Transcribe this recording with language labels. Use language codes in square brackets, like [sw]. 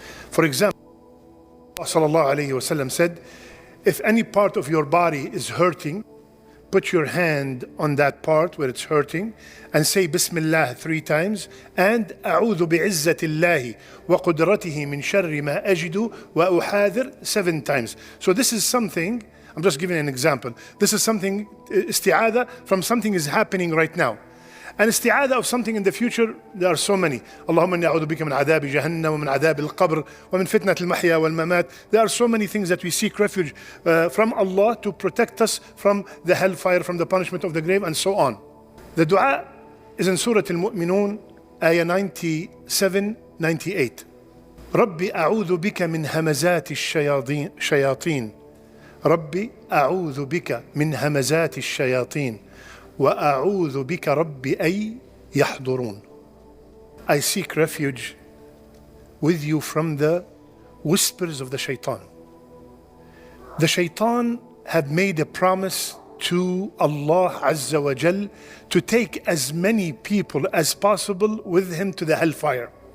[en] For example, Sallallahu Alaihi Wasallam said, if any part of your body is hurting, put your hand on that part where it's hurting and say Bismillah 3 times and [ar] أعوذ بعزة الله وقدرته من شر ما أجد وأحاذر [en] 7 times. So this is something, I'm just giving an example. This is something, isti'adah from something is happening right now. And isti'adah of something in the future, there are so many. [ar] اللهم إني أعوذ بك من عذاب جهنم ومن عذاب القبر ومن فتنة المحيا والممات. [en] There are so many things that we seek refuge from Allah to protect us from the hellfire, from the punishment of the grave, and so on. The dua is in Surah Al-Mu'minun, ayah 97, 98. [ar] ربي أعوذ بك من همزات الشياطين. ربي أعوذ بك من همزات الشياطين. وأعوذ بك ربي أن يحضرون. [en] I seek refuge with you from the whispers of the Shaytan. The Shaytan had made a promise to Allah Azza wa Jal to take as many people as possible with him to the hellfire.